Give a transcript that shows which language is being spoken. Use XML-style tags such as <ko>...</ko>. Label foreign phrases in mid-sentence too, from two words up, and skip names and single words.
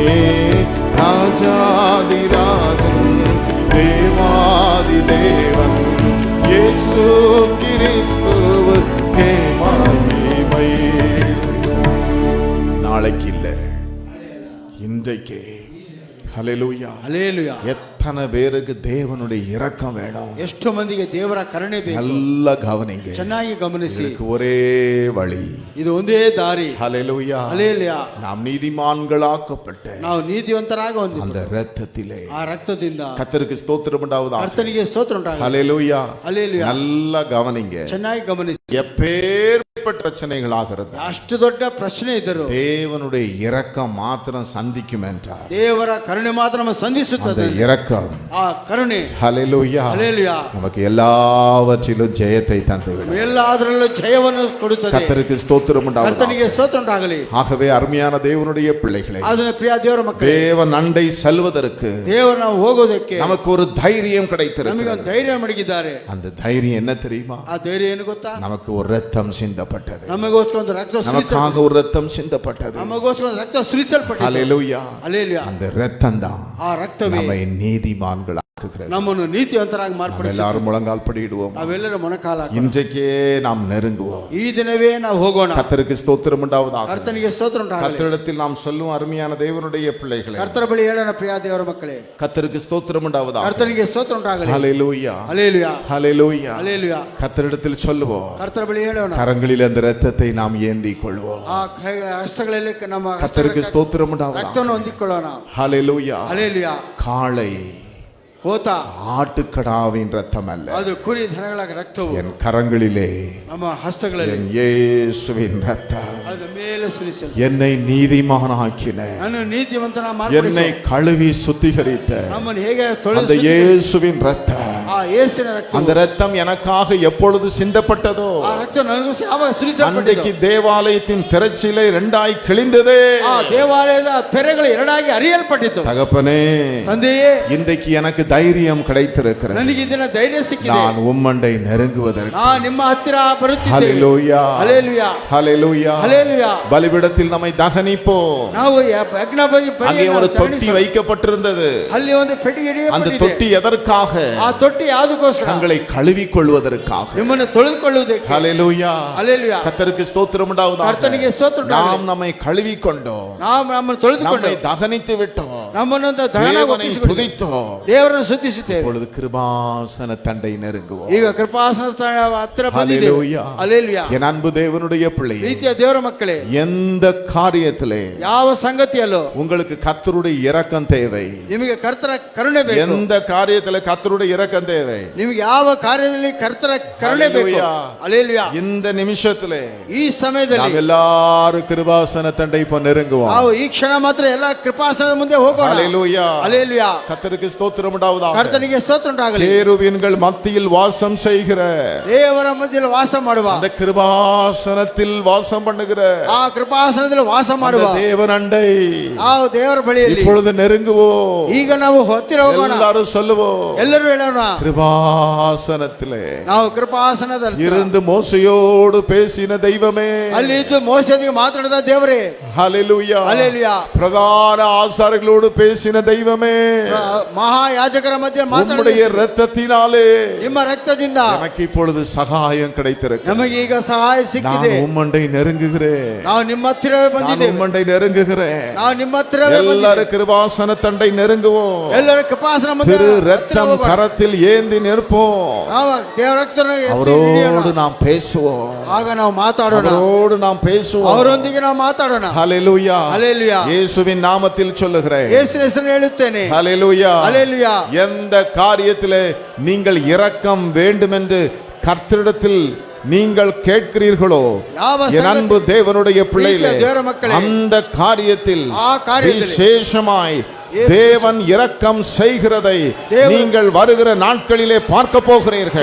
<ta>ராஜாதிராஜன் தேவாதி தேவன் இயேசு கிறிஸ்துவுக்கே மகிமை. நாளைக்கு இல்லை, இன்றைக்கே. ஹல்லேலூயா</ta> <kn>ಹಲ್ಲೆಲೂಯಾ.</kn> <ta>எத்தனை பேருக்கு தேவனுடைய இரக்கம் வேணும்?</ta> <kn>ಎಷ್ಟು ಮಂದಿಗೆ ದೇವರ ಕರುಣೆ ಬೇಕು?</kn> <ta>நல்லா கவனிங்க.</ta> <kn>ಚೆನ್ನಾಗಿ ಗಮನಿಸಿ.</kn> <ta>இதுக்கு ஒரே வழி.</ta> <kn>ಇದು ಒಂದೇ ದಾರಿ.</kn> <ta>ஹல்லேலூயா.</ta> <kn>ಹಲ್ಲೆಲೂಯಾ.</kn> <ta>நாம் நீதிமான்களாக்கப்பட்ட</ta> <kn>ನಾವು ನೀತಿವಂತರಾಗ</kn> <ta>அந்த</ta> <kn>ಹೊಂದಿದ್ದೇವೆ</kn> <ta>இரத்தத்திலே</ta> <kn>ಆ ರಕ್ತದಿಂದ.</kn> <ta>கர்த்தருக்கு ஸ்தோத்திரம் உண்டாவதாக.</ta> <kn>ಕರ್ತನಿಗೆ ಸ್ತೋತ್ರ ಉಂಟಾಗಲಿ.</kn> <ta>ஹல்லேலூயா.</ta> <kn>ಹಲ್ಲೆಲೂಯಾ.</kn> <ta>நல்லா கவனிங்க.</ta> <kn>ಚೆನ್ನಾಗಿ ಗಮನಿಸಿ.</kn> <ta>எப்பேற்பட்ட பிரச்சனைகளாகிறது</ta> <kn>ಅಷ್ಟು ದೊಡ್ಡ ಪ್ರಶ್ನೆ ಇದ್ದರು</kn> <ta>தேவனுடைய இரக்கம் மாத்திரம் சந்திக்கும் என்றார்.</ta> <kn>ದೇವರ ಕರುಣೆ ಮಾತ್ರ ನಮ್ಮ</kn> <ta>அந்த</ta> <kn>ಸಂಧಿಸುತ್ತದೆ.</kn> <ta>இரக்கம்</ta> <kn>ಆ ಕರುಣೆ</kn> <ta>ஹல்லேலூயா</ta> <kn>ಹಲ್ಲೆಲೂಯಾ</kn> <ta>நமக்கு எல்லாவற்றிலும் ஜெயத்தை தந்துவிடும்.</ta> <kn>ಎಲ್ಲದರಲ್ಲೂ ಜಯವನ್ನು ಕೊಡುತ್ತದೆ.</kn> <ta>கர்த்தருக்கு ஸ்தோத்திரம் உண்டாவதாக.</ta> <kn>ಕರ್ತನಿಗೆ ಸ್ತೋತ್ರ ಉಂಟಾಗಲಿ.</kn> <ta>ஆகவே அருமையான தேவனுடைய பிள்ளைகளே,</ta> <kn>ಅದನ್ನ ಪ್ರಿಯ ದೇವರ ಮಕ್ಕಳೇ,</kn> <ta>தேவன் அண்டை செல்வதற்கு</ta> <kn>ದೇವರು ನಾವು ಹೋಗೋದಕ್ಕೆ</kn> <ta>நமக்கு ஒரு தைரியம்</ta> <kn>ನಮಗೆ</kn> <ta>கிடைத்திருக்கிறது.</ta> <kn>ಒಂದು ಧೈರ್ಯ ಮಡಗಿದ್ದಾರೆ.</kn> <ta>அந்த தைரியம் என்ன தெரியுமா?</ta> <kn>ಆ ಧೈರ್ಯ ಏನು ಗೊತ್ತಾ?</kn> <ta>நமக்கு ஒரு ரத்தம் சிந்தப்பட்டது.</ta> <kn>ನಮಗೋಸ್ಕರ ಒಂದು ರಕ್ತ</kn> <ta>நமக்காக ஒரு ரத்தம் சிந்தப்பட்டது.</ta> <kn>ನಮಗೋಸ್ಕರ ಒಂದು ರಕ್ತ ಸುರಿಸಲ್ಪಟ್ಟಿದೆ.</kn> <ta>ஹல்லேலூயா.</ta> <kn>ಹಲ್ಲೆಲೂಯಾ.</kn> <ta>அந்த ரத்தம் தான்</ta> <kn>ಆ ರಕ್ತವೇ</kn> <ta>நம்மை நீதிமான்களாக்குகிறது.</ta> <kn>ನಮ್ಮನ್ನು ನೀತಿವಂತರಾಗಿ</kn> <ta>நாம்</ta> <kn>ಮಾರ್ಪಡಿಸುತ್ತದೆ.</kn> <ta>எல்லாரும் முழங்கால் படியிடுவோம்.</ta> <kn>ನಾವೆಲ್ಲರೂ ಮೊಣಕಾಲ ಹಾಕೋಣ.</kn> <ta>இன்றைக்கே நாம் நெருங்குவோம்.</ta> <kn>ಈ ದಿನವೇ ನಾವು ಹೋಗೋಣ.</kn> <ta>கர்த்தருக்கு ஸ்தோத்திரம் உண்டாவதாக.</ta> <kn>ಕರ್ತನಿಗೆ ಸ್ತೋತ್ರ ಉಂಟಾಗಲಿ.</kn> <ta>கர்த்தரிடத்தில் நாம் சொல்லும் அருமையான தேவனுடைய பிள்ளைகளே,</ta> <kn>ಕರ್ತರ ಬಳಿ ಹೇಳೋಣ ಪ್ರಿಯ ದೇವರ ಮಕ್ಕಳೇ,</kn> <ta>கர்த்தருக்கு ஸ்தோத்திரம் உண்டாவதாக.</ta> <kn>ಕರ್ತನಿಗೆ ಸ್ತೋತ್ರ ಉಂಟಾಗಲಿ.</kn> <ta>ஹல்லேலூயா.</ta> <kn>ಹಲ್ಲೆಲೂಯಾ.</kn> <ta>ஹல்லேலூயா.</ta> <kn>ಹಲ್ಲೆಲೂಯಾ.</kn> <ta>கர்த்தரிடத்தில் சொல்லுவோம்.</ta> <kn>ಕರ್ತರ ಬಳಿ ಹೇಳೋಣ.</kn> <ta>கரங்களில் அந்த ரத்தத்தை நாம் ஏந்தி கொள்வோம்.</ta> <kn>ಆ ಹಸ್ತಗಳಲ್ಲಿ ನಮ್ಮ</kn> <ta>கர்த்தருக்கு ஸ்தோத்திரம் உண்டாவதாக.</ta> <kn>ರಕ್ತವನ್ನು ಹೊಂದಿಕೊಳ್ಳೋಣ.</kn> <ta>ஹல்லேலூயா.</ta> <kn>ಹಲ್ಲೆಲೂಯಾ.</kn> <ta>காளை</ta> <kn>ಹೋತ</kn> <ta>ஆட்டுக்கடாவின் ரத்தம் அல்ல,</ta> <kn>ಅದು ಕುರಿ ದನಗಳ ರಕ್ತವು</kn> <ta>என் கரங்களிலே</ta> <kn>ನಮ್ಮ ಹಸ್ತಗಳಲ್ಲಿ</kn> <ta>என் இயேசுவின் ரத்தம்</ta> <kn>ಅದರ ಮೇಲೆ ಸುರಿಸಲು</kn> <ta>என்னை நீதிமானாக்கின,</ta> <kn>ನಾನು ನೀತಿವಂತನ</kn> <ta>என்னை</ta> <kn>ಮಾಡಿಸಿ</kn> <ta>கழுவி சுத்திகரித்த</ta> <kn>ನಮ್ಮನ್ನು ಹೇಗೆ</kn> <ta>அந்த</ta> <kn>ತೊಳೆಸಿ</kn> <ta>இயேசுவின் ரத்தம்,</ta> <kn>ಆ ಯೇಸುವಿನ ರಕ್ತ</kn> <ta>அந்த ரத்தம் எனக்காக எப்பொழுது சிந்தப்பட்டதோ</ta> <kn>ಆ ರಕ್ತ ನನಗೂ ಯಾವಾಗ ಸುರಿಸಲ್ಪಟ್ಟಿದೆ</kn> <ta>அன்றைக்கு தேவாலயத்தின் திரைச்சிலை இரண்டாய் கிழிந்ததே.</ta> <kn>ಆ ದೇವಾಲಯದ ತೆರೆಗಳು ಎರಡಾಗಿ ಅರಿಯಲ್ಪಟ್ಟಿತು.</kn> <ta>தகப்பனே,</ta> <kn>ತಂದೆಯೇ,</kn> <ta>இன்றைக்கு எனக்கு தைரியம் கிடைத்திருக்கிறது.</ta> <kn>ನನಗೆ ಇದನ್ನ ಧೈರ್ಯ ಸಿಕ್ಕಿದೆ.</kn> <ta>நான் உம்மண்டை நெருங்குவதற்கு.</ta> <kn>ನಾನು ನಿಮ್ಮ ಹತ್ತಿರ ಬರುತ್ತಿದ್ದೇನೆ.</kn> <ta>ஹல்லேலூயா.</ta> <kn>ಹಲ್ಲೆಲೂಯಾ.</kn> <ta>ஹல்லேலூயா.</ta> <kn>ಹಲ್ಲೆಲೂಯಾ.</kn> <ta>பலிபீடத்தில் நம்மை தகனிப்போம்.</ta> <kn>ನಾವು ಯಜ್ಞ</kn> <ta>அங்கே ஒரு தொட்டி வைக்கப்பட்டிருந்தது.</ta> <kn>ಅಲ್ಲಿ ಒಂದು ಪೆಟ್ಟಿಗೆ</kn> <ta>அந்த</ta> <kn>ಇಡಲ್ಪಟ್ಟಿದೆ.</kn> <ta>தொட்டி எதற்காக?</ta> <kn>ಆ ತೊಟ್ಟಿ ಯಾವುದಕ್ಕೋಸ್ಕರ?</kn> <ta>தங்களை கழுவிக் கொள்வதற்காக.</ta> <kn>ನಿಮ್ಮನ್ನು ತೊಳೆದುಕೊಳ್ಳುವುದಕ್ಕೆ.</kn> <ta>ஹல்லேலூயா.</ta> <kn>ಹಲ್ಲೆಲೂಯಾ.</kn> <ta>கர்த்தருக்கு ஸ்தோத்திரம் உண்டாவதாக.</ta> <kn>ಕರ್ತನಿಗೆ ಸ್ತೋತ್ರ ಉಂಟಾಗಲಿ.</kn> <ta>நாம் நம்மை கழுவிக் கொண்டோம்,</ta> <kn>ನಾವು ನಮ್ಮನ್ನು ತೊಳೆದುಕೊಂಡು</kn> <ta>நம்மை தகனித்து விட்டோம்,</ta> <kn>ನಮ್ಮನ್ನು ದಹನ</kn> <ta>தேவனை துதித்தோம்.</ta> <kn>ದೇವರನ್ನು ಸ್ತುತಿಸುತ್ತೇವೆ.</kn> <ta>இப்பொழுது கிருபாசன தண்டை நெருங்குவோம்.</ta> <kn>ಈಗ ಕೃಪಾಸನ ಹತ್ತಿರ ಬಂದಿದ್ದೇವೆ.</kn> <ta>ஹல்லேலூயா.</ta> <kn>ಹಲ್ಲೆಲೂಯಾ.</kn> <ta>என் அன்பு தேவனுடைய பிள்ளையே,</ta> <kn>ಪ್ರೀತಿಯ ದೇವರ ಮಕ್ಕಳೇ,</kn> <ta>எந்த காரியத்திலே</ta> <kn>ಯಾವ ಸಂಗತಿಯಲ್ಲೋ</kn> <ta>உங்களுக்கு கர்த்தருடைய இரக்கம் தேவை,</ta> <kn>ನಿಮಗೆ ಕರ್ತರ ಕರುಣೆ ಬೇಕು.</kn> <ta>எந்த காரியத்திலே கர்த்தருடைய இரக்கம் தேவை,</ta> <kn>ನಿಮಗೆ ಯಾವ ಕಾರ್ಯದಲ್ಲಿ ಕರ್ತರ ಕರುಣೆ ಬೇಕು. ಹಲ್ಲೆಲೂಯಾ. ಹಲ್ಲೆಲೂಯಾ.</kn> <ta>இந்த நிமிஷத்திலே</ta> <kn>ಈ ಸಮಯದಲ್ಲಿ</kn> <ta>நாம் எல்லாரும் கிருபாசன தண்டை இப்ப நெருங்குவோம்.</ta> <kn>ನಾವು ಈ ಕ್ಷಣ ಮಾತ್ರ ಎಲ್ಲ ಕೃಪಾಸನದ ಮುಂದೆ ಹೋಗೋಣ.</kn> <ta>ஹல்லேலூயா.</ta> <kn>ಹಲ್ಲೆಲೂಯಾ.</kn> <ta>கர்த்தருக்கு ஸ்தோத்திரம் உண்டாவதாக.</ta> <kn>ಕರ್ತನಿಗೆ ಸ್ತೋತ್ರ ಉಂಟಾಗಲಿ.</kn> <ta>கேருபீன்கள் மத்தியில் வாசம் செய்கிற</ta> <kn>ದೇವರ ಮಧ್ಯದಲ್ಲಿ ವಾಸ ಮಾಡುವ,</kn> <ta>அந்த கிருபாசனத்தில் வாசம் பண்ணுகிற</ta> <kn>ಆ ಕೃಪಾಸನದಲ್ಲಿ ವಾಸ ಮಾಡುವ</kn> <ta>அந்த தேவன் அண்டை</ta> <kn>ನಾವು ದೇವರ ಬಳಿಯಲ್ಲಿ</kn> <ta>இப்பொழுது நெருங்குவோம்.</ta> <kn>ಈಗ ನಾವು ಹತ್ತಿರ ಹೋಗೋಣ.</kn> <ta>எல்லாரும் சொல்லுவோம்,</ta> <kn>ಎಲ್ಲರೂ ಹೇಳೋಣ,</kn> <ta>கிருபாசனத்திலே</ta> <kn>ನಾವು ಕೃಪಾಸನದಲ್ಲಿ</kn> <ta>இருந்து மோசையோடு பேசின தெய்வமே,</ta> <kn>ಅಲ್ಲಿ ಇದ್ದು ಮೋಸೆಗೆ ಮಾತಾಡಿದ ದೇವರೇ,</kn> <ta>ஹalleluya.</ta> <kn>ಹಲ್ಲೆಲೂಯಾ.</kn> <ta>பிரதான ஆசாரியர்களோடு பேசின தெய்வமே,</ta> <kn>ಮಹಾಯಾಜಕರ ಮಧ್ಯೆ ಮಾತಾಡಿದ</kn> <ta>உம்முடைய இரத்தத்தினாலே</ta> <kn>ನಿಮ್ಮ ರಕ್ತದಿಂದ</kn> <ta>எனக்கு இப்பொழுது சகாயம் கிடைத்திருக்கு.</ta> <kn>ನಮಗೆ ಈಗ ಸಹಾಯ ಸಿಕ್ಕಿದೆ.</kn> <ta>நான் உம்மண்டை நெருங்குகிறேன்,</ta> <kn>ನಾವು ನಿಮ್ಮ ಹತ್ತಿರವೇ</kn> <ta>நான்</ta> <kn>ಬಂದಿದ್ದೇವೆ.</kn> <ta>உம்மண்டை நெருங்குகிறேன்.</ta> <kn>ನಾವು ನಿಮ್ಮ ಹತ್ತಿರವೇ</kn> <ta>எல்லாரும் கிருபாசன தண்டை நெருங்குவோம்.</ta> <kn>ಎಲ್ಲರೂ ಕೃಪಾಸನ ಮುಂದೆ</kn> <ta>திரு</ta> <kn>ಹತ್ತಿರ</kn> <ta>ரத்தம்</ta> <kn>ಹೋಗೋಣ.</kn> <ta>கரத்தில் ஏந்தி நிற்போம்.</ta> <kn>ನಾವು ದೇವರ ರಕ್ತವನ್ನು ಎತ್ತಿ</kn> <ta>அவரோடு</ta> <kn>ಹಿಡಿಯೋಣ.</kn> <ta>நாம் பேசுவோம்,</ta> <kn>ಆಗ ನಾವು ಮಾತಾಡೋಣ,</kn> <ta>அவரோடு நாம் பேசுவோம்.</ta> <kn>ಅವರೊಂದಿಗೆ ನಾವು ಮಾತಾಡೋಣ.</kn> <ta>ஹalleluya. ஹல்லேலூயா. இயேசுவின் நாமத்தில் சொல்லுகிறேன்.</ta> <kn>ಯೇಸುವಿನ ಹೆಸರಿನಲ್ಲಿ ಹೇಳುತ್ತೇನೆ.</kn> <ta>ஹalleluya. ஹல்லேலூயா. எந்த காரியத்திலே நீங்கள் இரக்கம் வேண்டும் என்று கர்த்தரிடத்தில் நீங்கள் கேட்கிறீர்களோ, என் அன்பு தேவனுடைய பிள்ளைகளே, அந்த காரியத்தில் விசேஷமாய் தேவன் இரக்கம் செய்கிறதை நீங்கள் வருகிற நாட்களிலே பார்க்க போகிறீர்கள்.</ta>